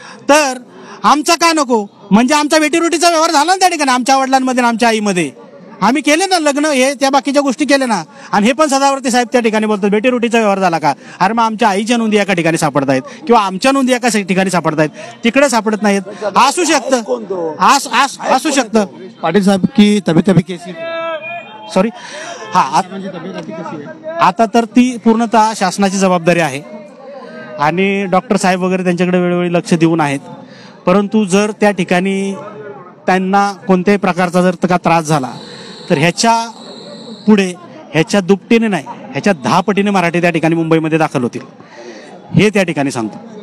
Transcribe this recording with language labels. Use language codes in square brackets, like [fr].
[mr] तर आमचा का नको? म्हणजे आमचा वेटीरोटीचा व्यवहार झाला ना त्या ठिकाणी, आमच्या वडिलांमध्ये आणि आमच्या आईमध्ये. आम्ही केले ना लग्न, हे त्या बाकीच्या गोष्टी केल्या ना. आणि हे पण सदावर्ती साहेब त्या ठिकाणी बोलतात बेटीरोटीचा व्यवहार झाला का? अरे मग आमच्या आईच्या नोंदी एका ठिकाणी सापडत आहेत किंवा आमच्या नोंदी एका ठिकाणी सापडत आहेत, तिकडे सापडत नाहीत. असू शकतं, असू शकतं. [hi] पाटिल साहब की तबीयत अभी कैसी है? [mr] सॉरी, हा आता तर ती पूर्णतः शासनाची जबाबदारी आहे आणि डॉक्टर साहेब वगैरे त्यांच्याकडे वेळोवेळी लक्ष देऊन आहेत. परंतु जर त्या ठिकाणी त्यांना कोणत्याही प्रकारचा जर का त्रास झाला तर ह्याच्या पुढे ह्याच्या दुपटीने नाही, ह्याच्या 10 पटीने मराठी त्या ठिकाणी मुंबईमध्ये दाखल होतील, हे त्या ठिकाणी सांगतो.